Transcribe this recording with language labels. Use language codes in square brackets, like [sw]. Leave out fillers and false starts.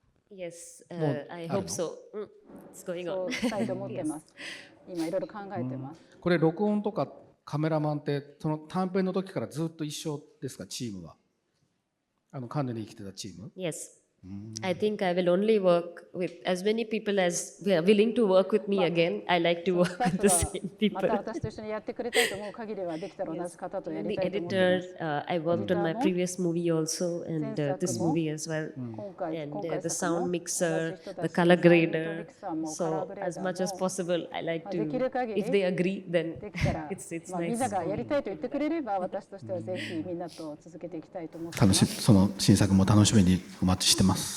[en] Yes, I hope so. It's going on. [ja] そうしたいと思ってます。今いろいろ考えてます。これ録音とかカメラマンってその短編の時からずっと一緒ですか？チームはカンヌに生きてたチーム？ [en] Yes. I think I will only work with as many people as are willing to work with me again. I like to work with the same people. [ja] また私と一緒にやってくれたいと思う限りはできたら同じ方とやり [en] The [ja] たいと思って [en] editor, I worked on my previous movie also, and this movie as well. And the sound mixer, the color grader. So as much as possible, I like to. If they agree, then it's [ja] みん [en] nice. [ja] ながやりたいと言ってくれれば私としてはぜひみんなと続けていきたいと思っていそます。の新作も楽しみにお待ちしてます。